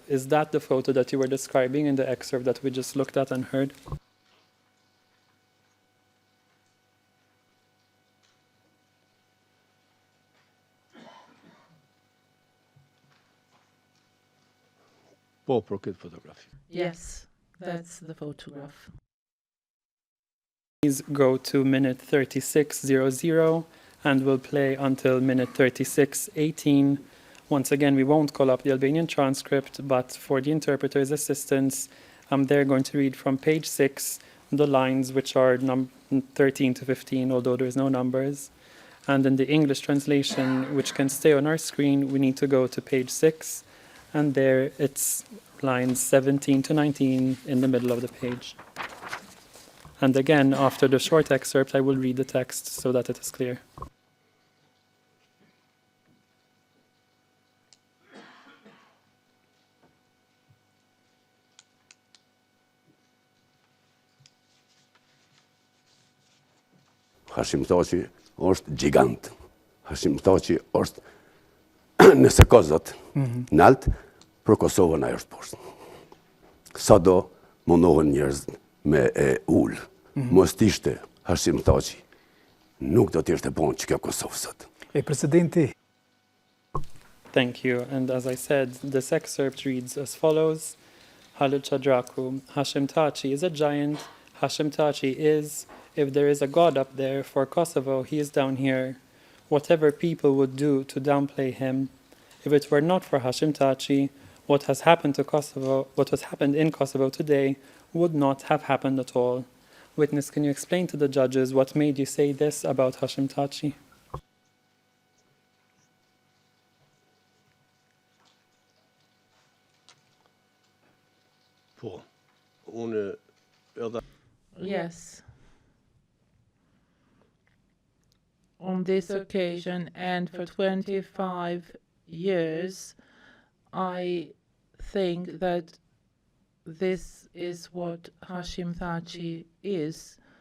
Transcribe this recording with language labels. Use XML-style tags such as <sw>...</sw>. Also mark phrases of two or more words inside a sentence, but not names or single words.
<en>Is that the photo that you were describing in the excerpt that we just looked at and heard?</en> <sq>Po, për këtë fotografi.</sq> <en>Yes, that's the photograph. Please go to minute 36:00 and we'll play until minute 36:18. Once again, we won't call up the Albanian transcript, but for the interpreter's assistance, they're going to read from page 6, the lines which are 13 to 15, although there's no numbers. And in the English translation, which can stay on our screen, we need to go to page 6, and there it's lines 17 to 19 in the middle of the page. And again, after the short excerpt, I will read the text so that it is clear.</en> <sq>Hashim Thaçi është gjigant. Hashim Thaçi është nëse ka zot nalt, për Kosovën ajo është poshtë. Sado mundohen njerëz me e ul. Mos t'ishte Hashim Thaçi, nuk do t'ishte bon që kjo Kosovë sot. Presidenti.</sq> <en>Thank you. And as I said, this excerpt reads as follows. Halil Chadraku, Hashim Thaçi is a giant. Hashim Thaçi is, if there is a God up there for Kosovo, he is down here. Whatever people would do to downplay him, if it were not for Hashim Thaçi, what has happened to Kosovo, what has happened in Kosovo today, would not have happened at all. Witness, can you explain to the judges what made you say this about Hashim Thaçi?</en> <sq>Po. Unë edhe...</sq> <en>Yes. On this occasion and for 25 years, I think that this is what Hashim Thaçi is.</en>